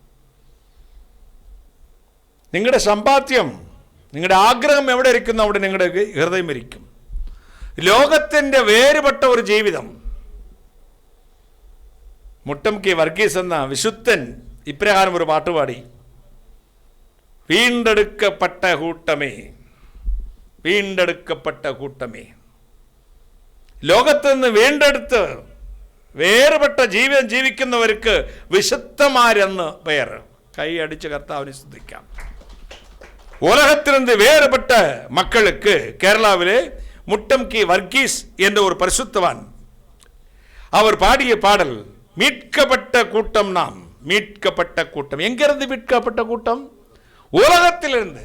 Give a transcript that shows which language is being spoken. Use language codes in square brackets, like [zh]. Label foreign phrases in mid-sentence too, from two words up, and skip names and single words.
[ml] നിങ്ങളുടെ സമ്പാദ്യം, നിങ്ങളുടെ ആഗ്രഹം എവിടെ ഇരിക്കുന്നു? അവിടെ നിങ്ങളുടെ ഹൃദയം ഇരിക്കും. ലോകത്തിൻ്റെ വേറുപെട്ട ഒരു ജീവിതം. മുട്ടം കെ വർഗീസ് എന്ന വിശുദ്ധൻ ഇപ്രകാരം ഒരു പാട്ടുപാടി. [ta] வீண்டெடுக்கப்பட்ட கூட்டமே, வீண்டெடுக்கப்பட்ட கூட்டமே, [ml] ലോകത്തുനിന്ന് വീണ്ടെടുത്ത് വേറുപെട്ട ജീവൻ ജീവിക്കുന്നവർക്ക് വിശുദ്ധമാരെന്ന് പേർ. കൈ അടിച്ച് കർത്താവിനെ സ്തുതിക്കാം. [ta] உலகத்திலிருந்து வேறுபட்ட மக்களுக்கு கேரளாவிலே முட்டம் கி வர்கீஸ் என்ற ஒரு பரிசுத்தவான் அவர் பாடிய பாடல், மீட்கப்பட்ட கூட்டம் நாம், மீட்கப்பட்ட கூட்டம். எங்கிருந்து மீட்கப்பட்ட கூட்டம்? உலகத்திலிருந்து.